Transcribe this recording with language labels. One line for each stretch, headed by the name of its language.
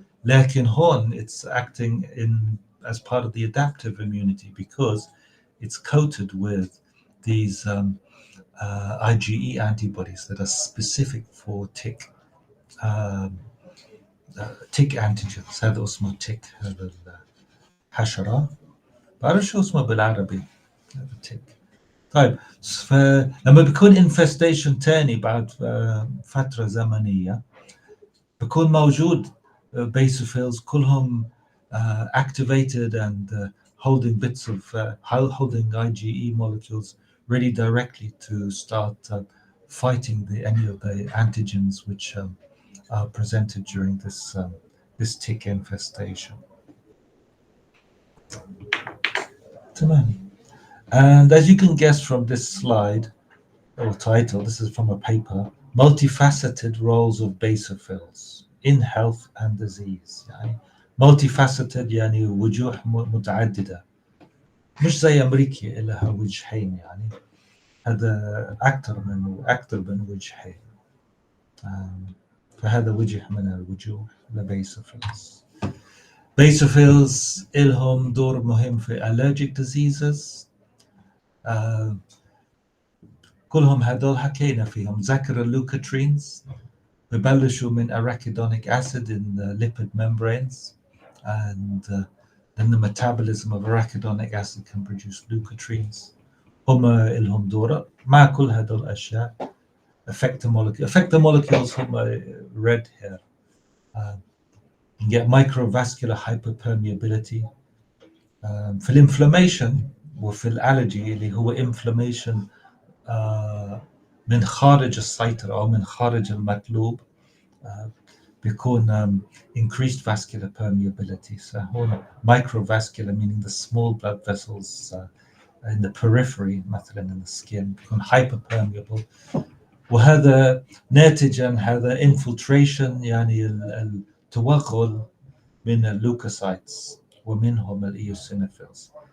Arabic: لكن هون
English: it's acting as part of the adaptive immunity because it's coated with these IgE antibodies that are specific for tick antigens.
Arabic: هذا اسمه tick، هذا الحشرة، بعرف شو اسمه بالعربي هذا tick. طيب فلما بيكون
English: infestation
Arabic: تاني بعد فترة زمنية بيكون موجود
English: basophils
Arabic: كلهم
English: activated and holding bits of holding IgE molecules ready directly to start fighting any of the antigens which are presented during this tick infestation.
Arabic: تمام.
English: And as you can guess from this slide or title, this is from a paper, multifaceted roles of basophils in health and disease.
Arabic: يعني multifaceted يعني وجوه متعددة، مش زي أمريكا لها وجهين، يعني هذا أكثر من وجهين. فهذا وجه من الوجوه لبيسوفيلز. basophils إلهم دور مهم في allergic diseases. كلهم هذول حكينا فيهم. ذكر اللوكاترينز ببلشوا من
English: arachidonic acid in the lipid membranes, and then the metabolism of arachidonic acid can produce leukotrienes.
Arabic: هم لهم دور مع كل هذول الأشياء.
English: Effector molecules
Arabic: هم
English: red here. You get microvascular hyperpermeability.
Arabic: في الانفلاميشن وفي الالرجي اللي هو inflammation من خارج السيطرة أو من خارج المطلوب بيكون increased vascular permeability.
English: So
Arabic: هون
English: microvascular meaning the small blood vessels in the periphery
Arabic: مثلا
English: in the skin
Arabic: بيكون
English: hyperpermeable،
Arabic: وهذا ناتج عن هذا
English: infiltration
Arabic: يعني التوغل من اللeukocytes ومنهم الeosinophils.